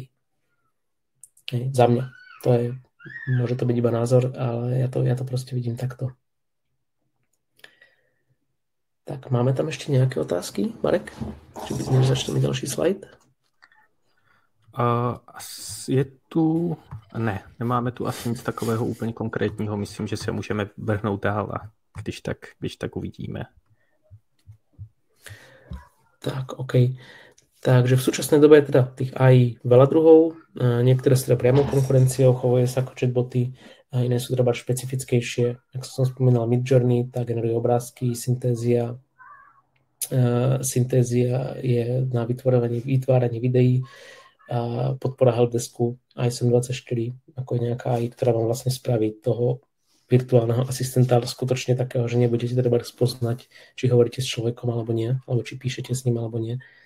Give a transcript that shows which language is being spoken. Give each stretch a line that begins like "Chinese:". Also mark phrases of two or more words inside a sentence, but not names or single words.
Slovak: Za mňa. Môže to byť iba názor, ale ja to proste vidím takto. Tak, máme tam ešte nejaké otázky, Marek? Či by sme začali ďalší slajd? Je tu...
Czech: Ne, nemáme tu asi nic takového úplně konkrétního. Myslím, že se můžeme vrhnout dál a když tak uvidíme. Tak, OK.
Slovak: Takže v súčasnej dobe je teda tých AI veľa druhov. Niektoré sú teda priamou konkurenciou, chovajú sa ako chatboty, a iné sú treba špecifickejšie. Ak som spomínal Midjourney, tá generuje obrázky, Synthesia je na vytváranie videí, podpora helpdesku ISM24, ako je nejaká AI, ktorá vám vlastne spraví toho virtuálneho asistenta, ale skutočne takého, že nebudete treba spoznať, či hovoríte s človekom alebo nie, alebo či píšete s ním alebo nie.